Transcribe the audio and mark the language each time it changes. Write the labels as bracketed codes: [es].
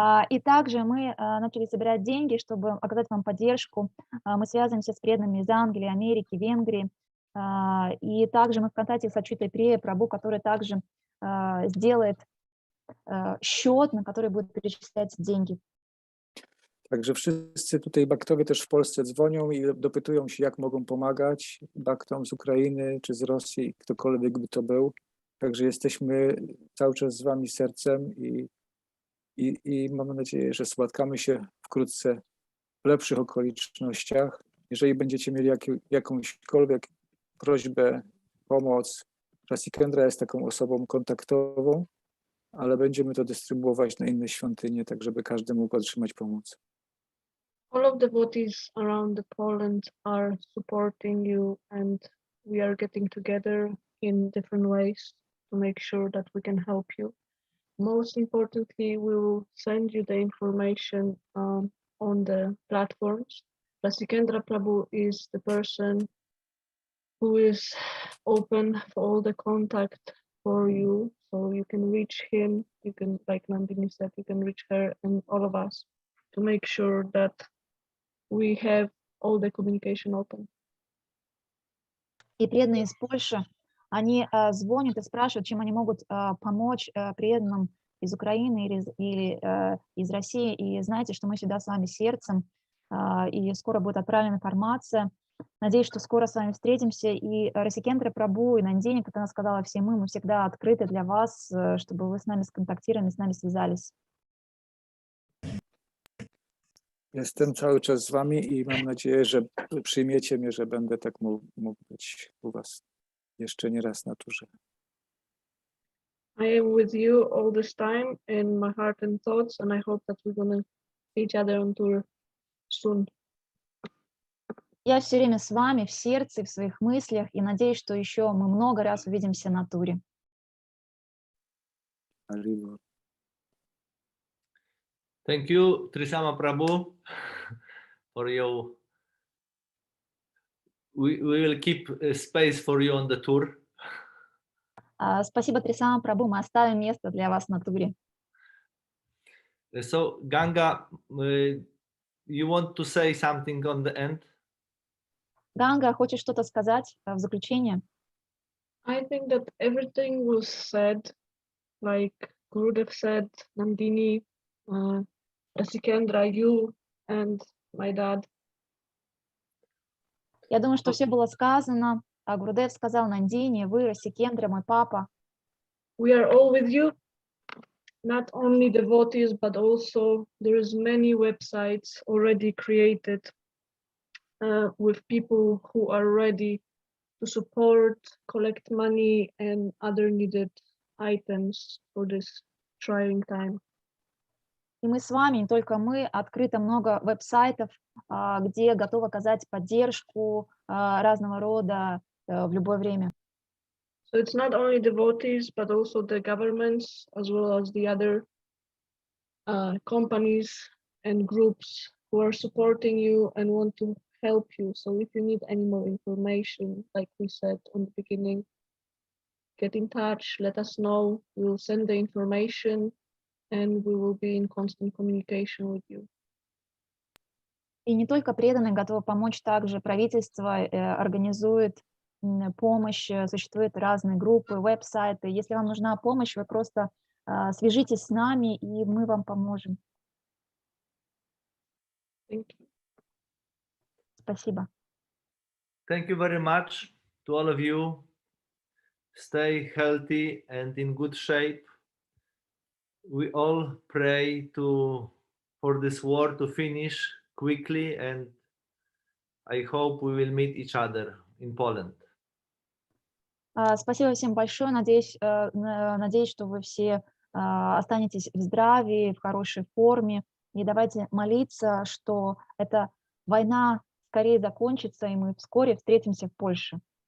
[ru] И также мы начали собирать деньги, чтобы оказать вам поддержку. Мы связываемся с преданными из Англии, Америки, Венгрии. И также мы в контакте с Achyutai Prabhu, который также сделает счет, на который будет перечислять деньги. [pl] Także wszyscy tutaj baktowie też w Polsce dzwonią i dopytują się, jak mogą pomagać baktom z Ukrainy czy z Rosji, ktokolwiek by to był. Także jesteśmy cały czas z wami sercem i mamy nadzieję, że spotkamy się wkrótce w lepszych okolicznościach. Jeżeli będziecie mieli jakąśkolwiek prośbę, pomoc, Rasikendra jest taką osobą kontaktową, ale będziemy to dystrybuować na inne świątynie, tak żeby każdy mógł otrzymać pomoc. [en] All of the devotees around Poland are supporting you, and we are getting together in different ways to make sure that we can help you. most importantly, we will send you the information on the platforms. Rasikendra Prabhu is the person who is open for all the contact for you. So you can reach him, you can, like Nandini said, you can reach her and all of us to make sure that we have all the communication open. [ru] И преданные из Польши, они звонят и спрашивают, чем они могут помочь преданным из Украины или из России. И знаете, что мы всегда с вами сердцем, и скоро будет отправлена информация. Надеюсь, что скоро с вами встретимся. И Расикендра Прабу, и Нандини, как она сказала, все мы всегда открыты для вас, чтобы вы с нами сконтактировали, с нами связались. [pl] Jestem cały czas z wami i mam nadzieję, że przyjmiecie mnie, że będę tak mógł być u was jeszcze nie raz na turze. [en] I am with you all this time in my heart and thoughts, and I hope that we're gonna see each other on tour soon. [ru] Я все время с вами в сердце, в своих мыслях, и надеюсь, что еще мы много раз увидимся на туре. [en] Thank you, Trisama Prabhu, for your. We will keep space for you on the tour. [ru] Спасибо, Трисама Прабу, мы оставим место для вас на туре. [en] So, Ganga, you want to say something on the end? [ru] Ганга, хочешь что-то сказать в заключение? [en] I think that everything was said, like Gurudev said, Nandini, Rasikendra, you, and my dad. [ru] Я думаю, что все было сказано. Гурудев сказал, Нандини, вы, Расикендра, мой папа. [en] We are all with you, not only devotees, but also there is many websites already created with people who are ready to support, collect money and other needed items for this trying time. [ru] И мы с вами, не только мы, открыто много веб-сайтов, где готовы оказать поддержку разного рода в любое время. [en] So it's not only devotees, but also the governments, as well as the other companies and groups who are supporting you and want to help you. So if you need any more information, like we said on the beginning, get in touch, let us know, we will send the information and we will be in constant communication with you. [ru] И не только преданные готовы помочь, также правительство организует помощь, существуют разные группы, веб-сайты. Если вам нужна помощь, вы просто свяжитесь с нами, и мы вам поможем. [en] Thank you. [ru] Спасибо. [en] Thank you very much to all of you. Stay healthy and in good shape. We all pray for this war to finish quickly, and I hope we will meet each other in Poland. [ru] Спасибо всем большое. Надеюсь, что вы все останетесь в здравии, в хорошей форме. И давайте молиться, что эта война скорее закончится, и мы вскоре встретимся в Польше.